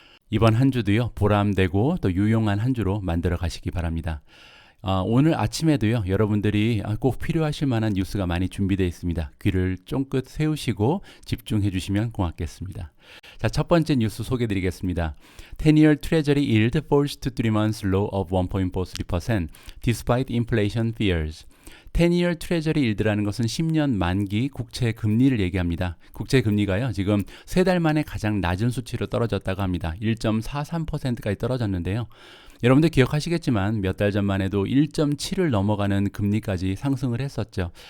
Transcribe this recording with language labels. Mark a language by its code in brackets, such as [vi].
[ko] 이번 한 주도요, 보람되고 또 유용한 한 주로 만들어 가시기 바랍니다. 오늘 아침에도요, 여러분들이 꼭 필요하실 만한 뉴스가 많이 준비되어 있습니다. 귀를 쫑긋 세우시고 집중해 주시면 고맙겠습니다. 자, 첫 번째 뉴스 소개해 드리겠습니다. [en] 10-year Treasury yield falls to 3 months low of 1.43% despite inflation fears. 10-year Treasury yield [ko] 라는 것은 10년 만기 국채 금리를 얘기합니다. 국채 금리가요, 지금 3달 만에 가장 낮은 수치로 떨어졌다고 합니다. 1.43%까지 떨어졌는데요. 여러분들 기억하시겠지만 몇 달 전만 해도 1.7을 넘어가는 금리까지 상승을 했었죠.